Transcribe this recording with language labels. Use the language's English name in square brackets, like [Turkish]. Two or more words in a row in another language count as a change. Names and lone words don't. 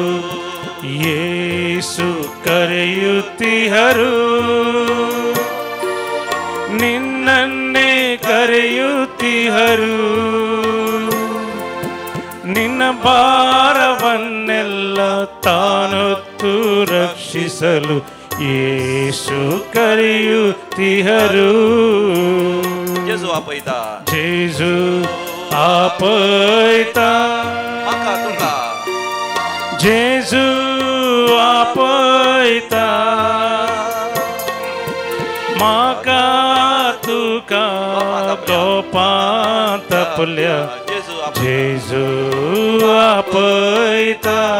[Kannada] ಯೇಸು ಕರೆಯುತ್ತಿ ಹರು ನಿನ್ನನ್ನೇ ಕರೆಯುತ್ತಿ ಹರು ನಿನ್ನ ಭಾರವನ್ನೆಲ್ಲ ತಾನೊತ್ತು ರಕ್ಷಿಸಲು ಯೇಸು ಕರೆಯುತ್ತಿ ಹರು. [Konkani] जेजू आपयता. जेजू आपयता जेजू आपयता माका तुका गोपांत आपल्या जेजू आपयता.